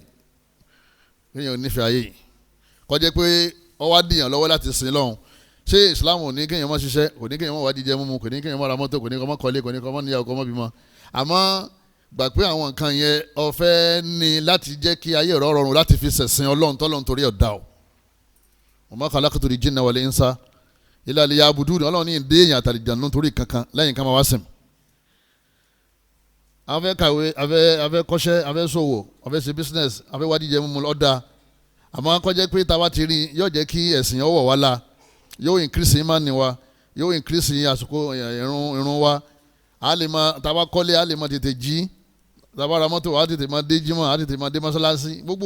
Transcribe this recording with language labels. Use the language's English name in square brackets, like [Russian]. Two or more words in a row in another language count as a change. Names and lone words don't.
[Yoruba] ayé kọjá pé ọ wá dìyàn lọ́wọ́ láti sin lọ́hùn ṣé Islam ò ní kéèyàn má ṣiṣẹ́ kò ní kéèyàn má wá jíjẹ mímu kò ní kéèyàn má ra mọ́tò kò ní kó má kọ́lé kò ní kó má níyàwó kó má bímọ àmọ́ gbà pé àwọn nǹkan yẹn ó fẹ́ ní láti jẹ́ kí ayé rọ̀ rọrùn láti fi ṣẹ̀sìn Ọlọ́run tọ́lọ́run torí ọ̀dà o [Arabic] وما خلقت الجن والإنس إلا ليعبدون [Yoruba] Ọlọ́run ní ìdí èèyàn àtàlìjànú torí kankan lẹ́yìn ká máa wá sìn. afẹ́ kàwé afẹ́ kọ́ṣẹ́ afẹ́ ṣòwò afẹ́ ṣe business afẹ́ wá jíjẹ mímu ọ̀dà àmọ́ kọjá pé táwa ti rí yóò jẹ́ kí ẹ̀sìn ọwọ́ wa la yóò increase imani wa yóò increase àsìkò irun wa táwa kọ́lé a lè máa tètè jí táwa ra mọ́tò a tètè máa dé jímọ̀ a tètè máa dé mọ́sálásí gbogbo